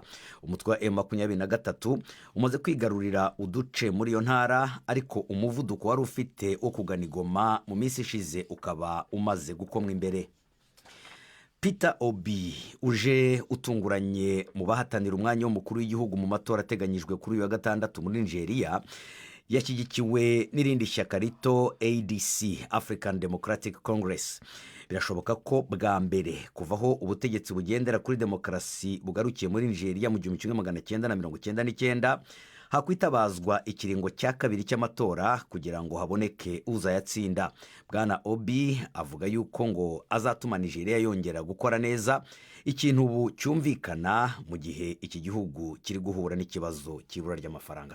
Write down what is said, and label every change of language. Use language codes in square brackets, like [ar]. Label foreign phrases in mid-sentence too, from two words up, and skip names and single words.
[rw] Umutwe wa M23 umaze kwigarurira uduce muri iyo ntara, ariko umuvuduko wari ufite wo kugana Goma mu minsi ishize ukaba umaze gukomwa imbere. Peter Obi uje utunguranye mu bahatanira umwanya w'umukuru w'igihugu mu matora ateganyijwe kuri uyu wa gatandatu muri Nigeria, yashyigikiwe n'irindi shyaka rito ADC, African Democratic Congress. Birashoboka ko bwa mbere kuvaho ubutegetsi bugendera kuri demokarasi bugarukiye muri Nigeria mu 1999 hakwitabazwa ikiringo cya kabiri cy'amatora kugira ngo haboneke uzayatsinda. Bwana Obi avuga yuko ngo azatuma Nigeria yongera gukora neza, ikintu ubu cyumvikana mu gihe iki gihugu kiri guhura n'ikibazo cy'ibura ry'amafaranga.